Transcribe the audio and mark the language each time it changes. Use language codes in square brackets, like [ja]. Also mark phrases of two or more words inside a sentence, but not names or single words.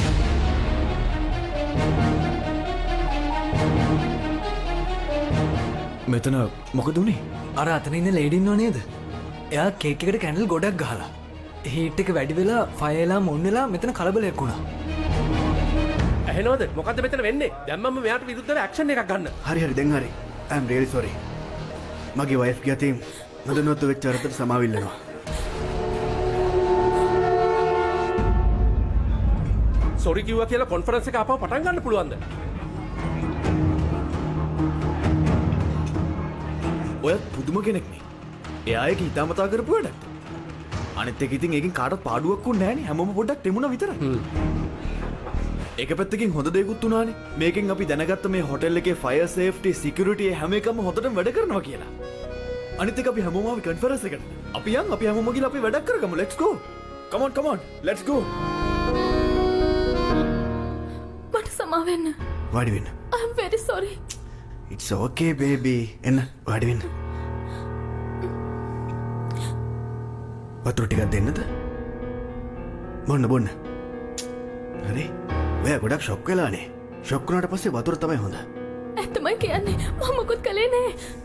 [si] මෙතන මොකද උනේ? අර අතන ඉන්න ලේඩි ඉන්නව නේද? එයා කේක් එකට කැන්ඩල් ගොඩක් ගහලා. හීට් එක වැඩි වෙලා [en] fire alarm [si] වෙලා මෙතන කලබලයක් වුණා. ඇහෙනවද? මොකද්ද මෙතන වෙන්නේ? දැන් මම මෙයාට විරුද්ධව ඇක්ෂන් එකක් ගන්න. හරි දැන් හරි. [en] I'm really sorry. [si] මගේ වයිෆ් ගියතින් නොදැනුවත්ව වෙච්ච අරතට සමාවිල්ලනවා. සෝරි කිව්වා කියලා කොන්ෆරන්ස් එක ආපහු පටන් ගන්න පුළුවන්ද? ඔයත් පුදුම කෙනෙක්නේ. එයා ඒක හිතාමතා කරපු වැඩක්. අනිත් එක ඉතින් ඒකෙන් කාටවත් පාඩුවක් වුණ නැහනේ. හැමෝම පොඩ්ඩක් තෙමුණා විතරයි. ඒක පැත්තකින් හොඳ දෙයක්ත් උනානේ. මේකෙන් අපි දැනගත්ත මේ හොටෙල් එකේ [en] fire safety security [si] හැම එකම හොඳටම වැඩ කරනවා කියලා. අනිත් එක අපි හැමෝම ආවි කොන්ෆරන්ස් එකට. අපි හැමෝම ගිහලා අපි වැඩක් කරගමු. [en] Let's go. Come on. Let's go. [si] මට සමා වෙන්න. වාඩි වෙන්න. [en] I'm very sorry. It's okay baby. [si] එන්න වාඩි වෙන්න. වතුර ටිකක් දෙන්නද? බොන්න. හරි. ඔයා ගොඩක් ෂොක් වෙලානේ. ෂොක් වුණාට පස්සේ වතුර තමයි හොඳ. ඇත්තමයි කියන්නේ. මම මොකුත් කළේ නෑ.